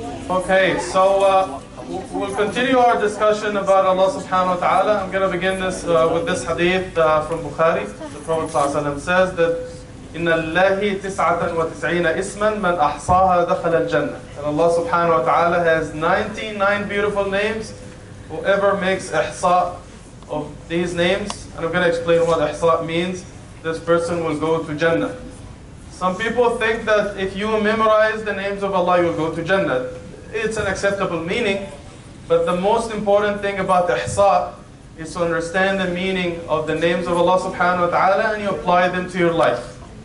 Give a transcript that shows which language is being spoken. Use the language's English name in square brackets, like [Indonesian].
[English] Okay, so we'll continue our discussion about Allah subhanahu wa ta'ala. I'm going to begin this with this hadith from Bukhari. The Prophet ﷺ says that [Arabic] إِنَّ اللَّهِ تِسْعَةً وَتِسْعِينَ إِسْمًا مَنْ أَحْصَاهَا دَخَلَ الْجَنَّةِ. [English] And Allah subhanahu wa ta'ala has 99 beautiful names. Whoever makes ihsa of these names, and I'm going to explain what ihsa means, this person will go to Jannah. Some people think that if you memorize the names of Allah, you'll go to Jannah. It's an acceptable meaning, but the most important thing about ihsa is to understand the meaning of the names of Allah subhanahu wa ta'ala and you apply them to your life.